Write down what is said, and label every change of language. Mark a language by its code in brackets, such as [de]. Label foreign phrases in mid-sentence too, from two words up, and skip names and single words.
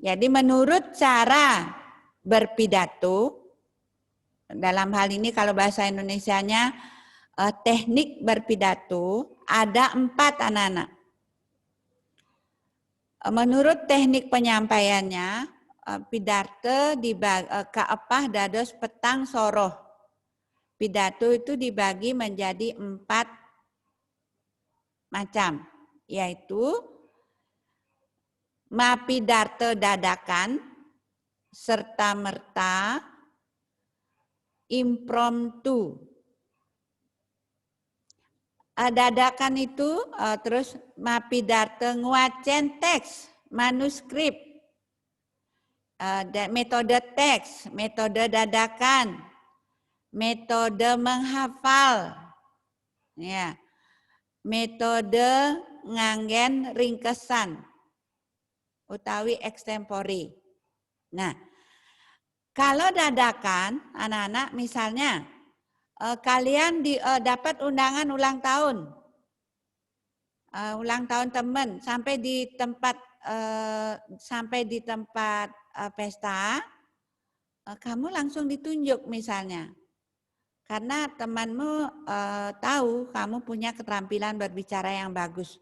[id] Jadi menurut cara berpidato, dalam hal ini kalau bahasa Indonesianya teknik berpidato, ada 4 anak-anak. Menurut teknik penyampaiannya, [ban] pidato kaepah dados petang soroh. [id] Pidato itu dibagi menjadi 4 macam, yaitu mapidato dadakan, serta merta, impromptu. Dadakan itu terus [ban] mapidato nguacen teks, [id] manuskrip, metode teks, metode dadakan, metode menghafal, ya, metode [ban] nganggen ringkesan, utawi extempore. [id] Nah, kalau dadakan, anak-anak misalnya, kalian dapat undangan ulang tahun teman sampai di tempat pesta, kamu langsung ditunjuk misalnya, karena temanmu tahu kamu punya keterampilan berbicara yang bagus.